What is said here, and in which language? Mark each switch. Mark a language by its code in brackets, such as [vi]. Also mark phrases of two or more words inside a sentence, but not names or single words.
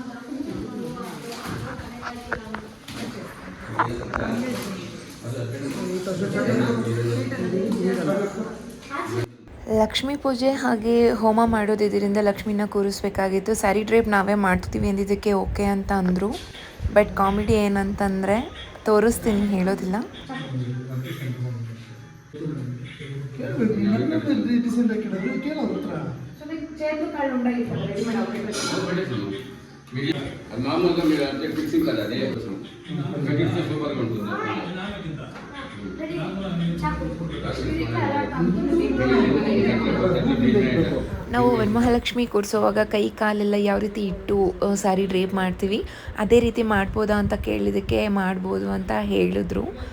[kn] ಲಕ್ಷ್ಮೀ ಪೂಜೆ ಹಾಗೆ ಹೋಮ ಮಾಡೋದಿದ್ದರಿಂದ ಲಕ್ಷ್ಮಿನ ಕೂರಿಸ್ಬೇಕಾಗಿತ್ತು. [en] saree drape [kn] ನಾವೇ ಮಾಡ್ತೀವಿ ಅಂದಿದ್ದಕ್ಕೆ ಓಕೆ ಅಂತ ಅಂದರು. [en] but comedy [kn] ಏನಂತಂದರೆ, ತೋರಿಸ್ತೀನಿ, ಹೇಳೋದಿಲ್ಲ. [te] మామూలుగా మీరు అంటే ఫిక్సింగ్ కదా అదే కటిస్తే సూపర్గా ఉంటుంది. [kn] ನಾವು ವರಮಹಾಲಕ್ಷ್ಮಿ ಕೂರಿಸೋವಾಗ ಕೈ ಕಾಲೆಲ್ಲ ಯಾವ ರೀತಿ ಇಟ್ಟು [en] saree drape [kn] ಮಾಡ್ತೀವಿ ಅದೇ ರೀತಿ ಮಾಡ್ಬೋದಾ ಅಂತ ಕೇಳಿದ್ದಕ್ಕೆ ಮಾಡ್ಬೋದು ಅಂತ ಹೇಳಿದ್ರು.